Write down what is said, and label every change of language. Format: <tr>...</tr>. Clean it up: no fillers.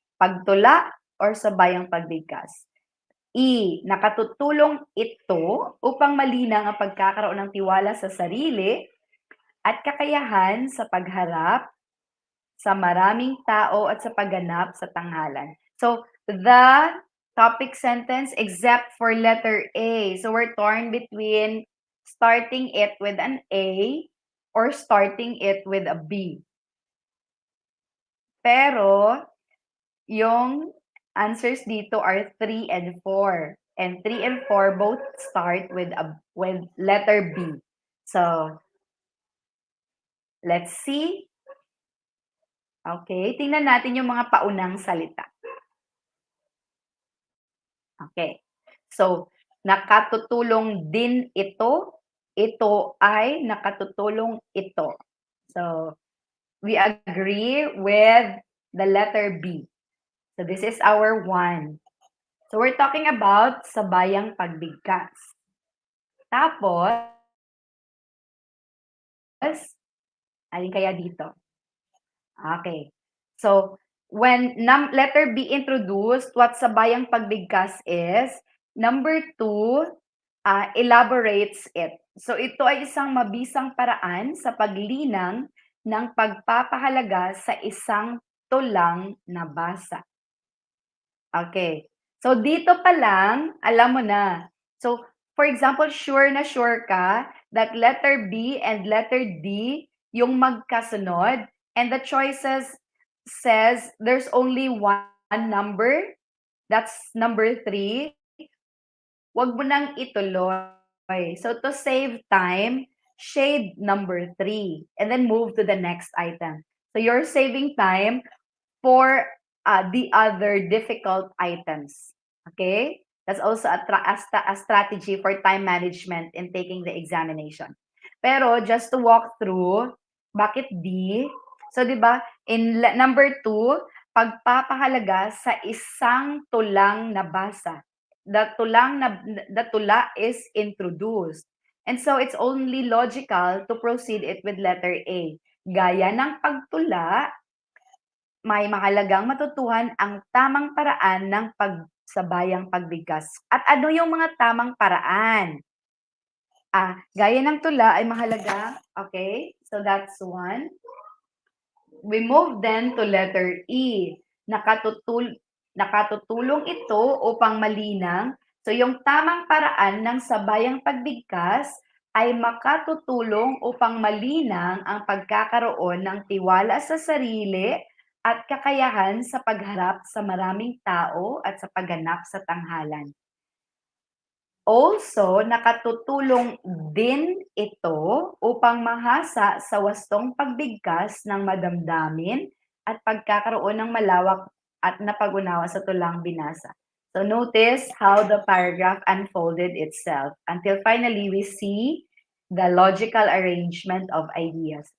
<tl>Pagtula or sabayang pagbigkas? E. Nakatutulong ito upang malinang ang pagkakaroon ng tiwala sa sarili at kakayahan sa pagharap sa maraming tao at sa pagganap sa tanghalan.</tl> <en>So, the topic sentence except for letter A. So, we're torn between starting it with an A or starting it with a B. Pero, yung answers dito are 3 and 4. And 3 and 4 both start with letter B. So, let's see.</en> <tl>Okay, tingnan natin yung mga paunang salita. Okay. So, nakatutulong din ito. Ito ay nakatutulong ito.</tl> <en>So, we agree with the letter B. So, this is our 1. So, we're talking about sabayang pagbigkas.</en> <tl>Tapos, alin kaya dito? Okay.</tl> <en>So, when letter B introduced, what sabayang pagbigkas is, number 2, elaborates it.</en> <tl>So, ito ay isang mabisang paraan sa paglinang ng pagpapahalaga sa isang tulang na basa. Okay. So, dito pa lang, alam mo na.</tl> <en>So, for example, sure na sure ka that letter B and letter D yung magkasunod, and the choices says there's only one number, that's number 3,</en> <tl>wag mo nang ituloy.</tl> <en>So, to save time, shade number 3 and then move to the next item. So, you're saving time for the other difficult items. Okay? That's also a strategy for time management in taking the examination. Pero just to walk through,</en> <tl>bakit D? So, di ba, in number 2, pagpapahalaga sa isang tulang na basa.</tl> <en>The tula is introduced. And so, it's only logical to proceed it with letter A.</en> <tl>Gaya ng pagtula, may mahalagang matutuhan ang tamang paraan ng pagsabayang pagbigkas. At ano yung mga tamang paraan? Gaya ng tula ay mahalaga.</tl> <en>Okay, so that's one. We move then to letter E.</en> <tl>Nakatutulong ito upang malinang. So yung tamang paraan ng sabayang pagbigkas ay makatutulong upang malinang ang pagkakaroon ng tiwala sa sarili at kakayahan sa pagharap sa maraming tao at sa pagganap sa tanghalan. Also, nakatutulong din ito upang mahasa sa wastong pagbigkas ng madamdamin at pagkakaroon ng malawak at napag-unawa sa tulang binasa.</tl> <en>So notice how the paragraph unfolded itself until finally we see the logical arrangement of ideas.</en>